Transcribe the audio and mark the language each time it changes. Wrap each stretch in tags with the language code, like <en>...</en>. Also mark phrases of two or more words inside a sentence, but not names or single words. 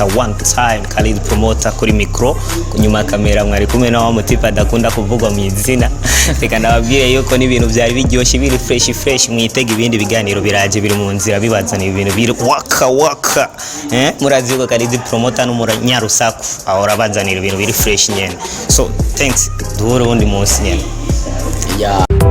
<rn>One Time Khalid Promoter kuri micro kunyuma kamera mwari kumwe na wa mutipa dakunda kuvugwa mu izina reka ndababwiye yuko n'ibintu byari biryoshye biri fresh mwitega ibindi biganiro biraje biri mu nzira bibazana ibintu biri waka murazi yuko Khalid Promoter n'umunyarusaku ahora bazanira ibintu biri fresh nyene</rn> <en>so thanks</en> <rn>duhore undi munsi nyene</rn>